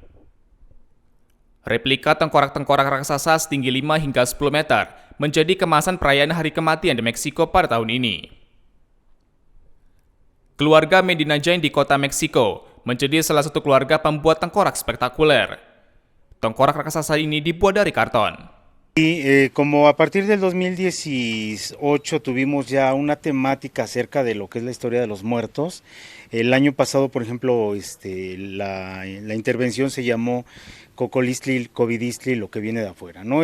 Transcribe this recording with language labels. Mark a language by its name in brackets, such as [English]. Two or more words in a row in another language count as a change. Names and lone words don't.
[Indonesian] Replika tengkorak-tengkorak raksasa setinggi 5 hingga 10 meter menjadi kemasan perayaan Hari Kematian di Meksiko pada tahun ini. Keluarga Medina Jain di kota Meksiko menjadi salah satu keluarga pembuat tengkorak spektakuler. Tengkorak raksasa ini dibuat dari karton. [Spanish] Como a partir del 2018 tuvimos ya una temática acerca de lo que es la historia de los muertos. El año pasado, por ejemplo, la intervención se llamó Cocolistli, Covidistli, lo que viene de afuera, ¿no?